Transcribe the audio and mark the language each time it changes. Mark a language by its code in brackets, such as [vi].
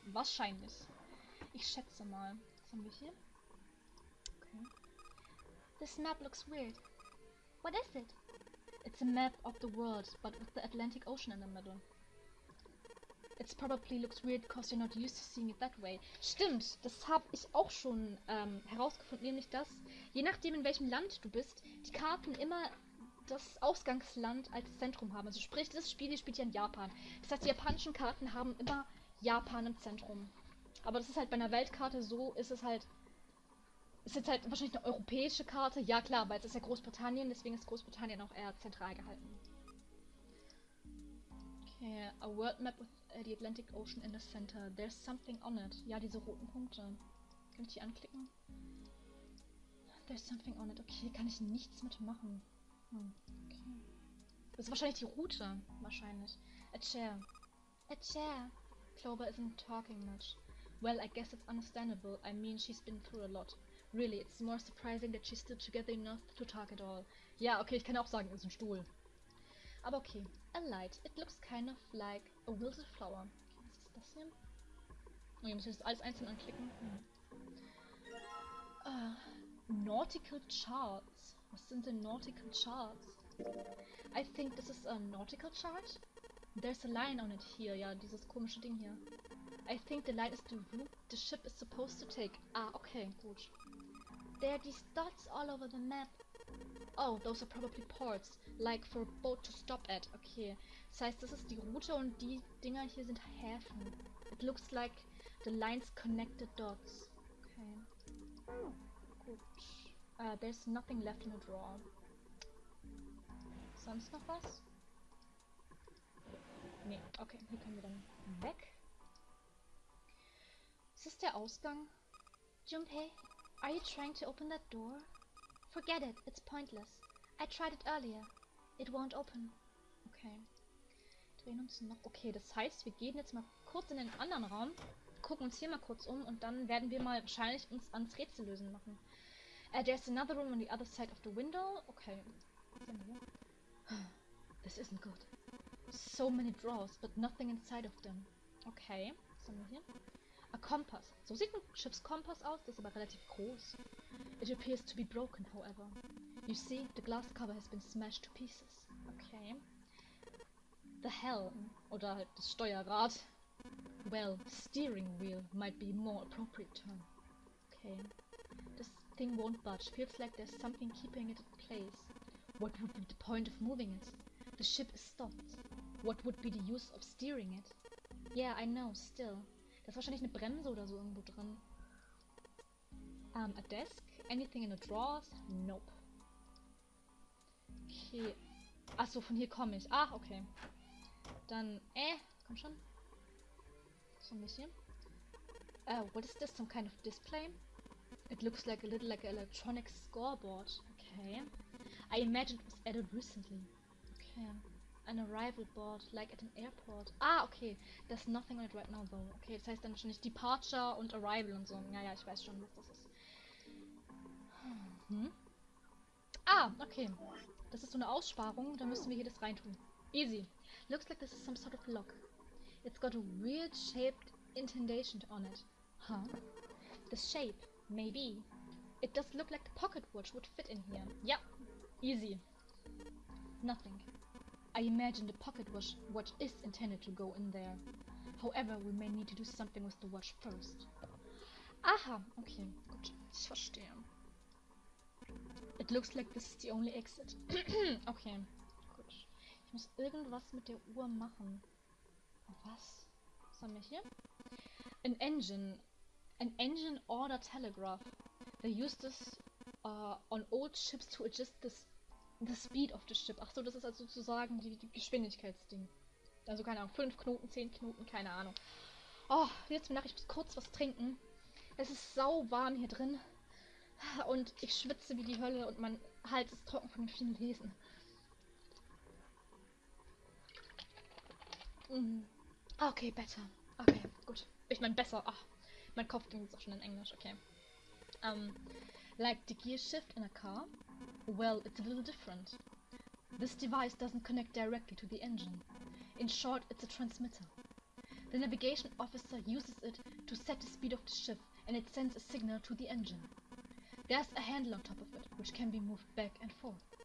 [de] Wahrscheinlich. Ich schätze mal. Was haben wir hier? Okay. [en] This map looks weird. What is it? It's a map of the world, but with the Atlantic Ocean in the middle. It probably looks weird because you're not used to seeing it that way. [de] Stimmt, das habe ich auch schon herausgefunden, nämlich dass, je nachdem in welchem Land du bist, die Karten immer das Ausgangsland als Zentrum haben. Also sprich, das Spiel hier spielt ja in Japan. Das heißt, die japanischen Karten haben immer Japan im Zentrum. Aber das ist halt bei einer Weltkarte so, ist jetzt halt wahrscheinlich eine europäische Karte. Ja klar, weil es ist ja Großbritannien, deswegen ist Großbritannien auch eher zentral gehalten. [en] Okay, a world map with the Atlantic Ocean in the center. There's something on it. [de] Ja, diese roten Punkte. Kann ich die anklicken? [en] There's something on it. [de] Okay, kann ich nichts mitmachen. Okay. Das ist wahrscheinlich die Route. [en] Wahrscheinlich. A chair. A chair. Clover isn't talking much. Well, I guess it's understandable. I mean, she's been through a lot. Really, it's more surprising that she's still together enough to talk at all. [de] Ja, okay, ich kann auch sagen, es ist ein Stuhl. [en] Aber okay. A light. It looks kind of like a wilted flower. [de] Okay, was ist das hier? Oh, hier muss ich das alles einzeln anklicken. Nautical charts. Was sind denn nautical charts? [en] I think this is a nautical chart. There's a line on it here. [de] Ja, dieses komische Ding hier. [en] I think the line is the route the ship is supposed to take. [de] Ah, okay, gut. [en] There are these dots all over the map. Oh, those are probably ports, like for a boat to stop at. [de] Okay, das heißt, das ist die Route und die Dinger hier sind Häfen. [en] It looks like the lines connect the dots. Okay. Gut. There's nothing left in the drawer. [de] Sonst noch was? Nee, okay, hier können wir dann weg. Ist das der Ausgang? [en] Junpei, are you trying to open that door? Forget it, it's pointless. I tried it earlier. It won't open. Okay. [de] Drehen uns noch. Okay, das heißt, wir gehen jetzt mal kurz in den anderen Raum, gucken uns hier mal kurz um und dann werden wir mal wahrscheinlich uns ans Rätsel lösen machen. [en] There's another room on the other side of the window. Okay. [de] Was haben wir hier? [en] This isn't good. So many drawers, but nothing inside of them. [de] Okay. Was haben wir hier? [en] A compass. [de] So sieht ein Schiffskompass aus, das ist aber relativ groß. [en] It appears to be broken, however. You see, the glass cover has been smashed to pieces. Okay. The helm, [de] oder halt das Steuerrad. [en] Well, steering wheel might be a more appropriate term. Okay. This thing won't budge. Feels like there's something keeping it in place. What would be the point of moving it? The ship is stopped. What would be the use of steering it? Yeah, I know, still. [de] Da ist wahrscheinlich eine Bremse oder so irgendwo drin. [en] A desk? Anything in the drawers? Nope. Okay. [de] Achso, von hier komme ich. Ah, okay. Dann, komm schon. So ein bisschen. [en] What is this? Some kind of display? It looks like a little like an electronic scoreboard. Okay. I imagine it was added recently. Okay. An arrival board, like at an airport. Ah, okay. There's nothing on it right now, though. [de] Okay, das heißt dann wahrscheinlich Departure und Arrival und so. Ja, ich weiß schon, was das ist. Ah, okay. Das ist so eine Aussparung. Da müssen wir hier das reintun. [en] Easy. Looks like this is some sort of lock. It's got a weird shaped indentation on it. Huh? The shape, maybe. It does look like the pocket watch would fit in here. Yeah. Easy. Nothing. I imagine the pocket watch is intended to go in there. However, we may need to do something with the watch first. [de] Aha, okay, gut, ich verstehe. [en] It looks like this is the only exit. [de] Okay, gut. Ich muss irgendwas mit der Uhr machen. Was? Was haben wir hier? [en] An engine order telegraph. They use this on old ships to adjust the speed of the ship. [de] Ach so, das ist also sozusagen die Geschwindigkeitsding. Also keine Ahnung, 5 Knoten, 10 Knoten, keine Ahnung. Oh, jetzt nach ich muss kurz was trinken. Es ist sau warm hier drin. Und ich schwitze wie die Hölle und mein Hals ist trocken von den vielen Lesen. [en] Okay, better. [de] Okay, gut. Ich meine besser. Ach, mein Kopf ging jetzt auch schon in Englisch, okay. [en] Like the gear shift in a car? Well, it's a little different. This device doesn't connect directly to the engine. In short, it's a transmitter. The navigation officer uses it to set the speed of the ship, and it sends a signal to the engine. There's a handle on top of it, which can be moved back and forth.